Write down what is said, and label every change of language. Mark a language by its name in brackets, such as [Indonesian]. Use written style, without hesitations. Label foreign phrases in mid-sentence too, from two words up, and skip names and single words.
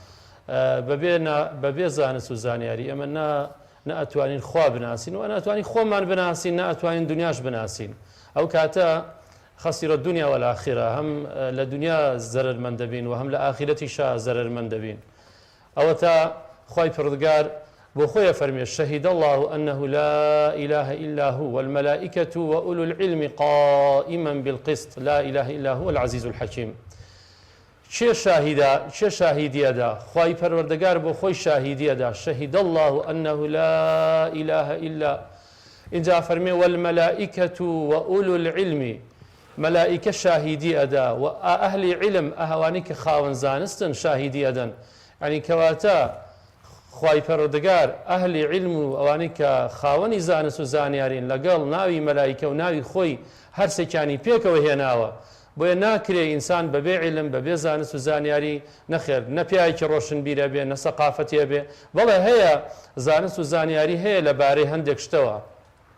[Central Kurdish] بەبێ زانست و زانیاری ئەمە نەئەتوانین خوا بناسین و ناتوانین خۆمان بناسین نەئەتوانین دنیاش بناسین ئەو کاتە [Arabic] خەسیرە دنیا وەلاخیرە [Central Kurdish] هەم لە دنیا زەرەرمەند دەبین و هەم لە ئاخرەتیشا زەرەرمەند دەبین ئەوە تا خوای پەروەردگار بۆ خۆیە فەرمێ [Arabic] شهید الله أنه لا إله إلا هو والملائكة وأولو العلم قائما بالقسط لا إله إلا هو العزيز الحكيم [Central Kurdish] چه شاهیدیەدا خوای پەروەردگار بۆ خۆی شاهیدیەدا [Arabic] شهید الله أنه لا إله إلا [Central Kurdish] اینجا فەرمێ [Arabic] والملائكة وأولو العلم [Central Kurdish] مەلائیکە شاهیدی ئەدا و ئەهلی علم ئەهوانی کە خاوەن زانستن شاهیدی ئەدەن یعنی کەواتە خوای پەروەردگار ئەهلی علم و ئەوانەی کە خاوەنی زانست و زانیارین لەگەڵ ناوی مەلایکە و ناوی خۆی هەرسێکیانی پێکەوە هێناوە بۆیە ناکرێ ئینسان بەبێ علم بەبێ زانست و زانیاری نەخێر نەپیاکی ڕۆشنبیرە بێ نە سەقافەتیە بێ بەڵێ هەیە زانست و زانیاری هەیە لەبارەی هەندێک شتەوە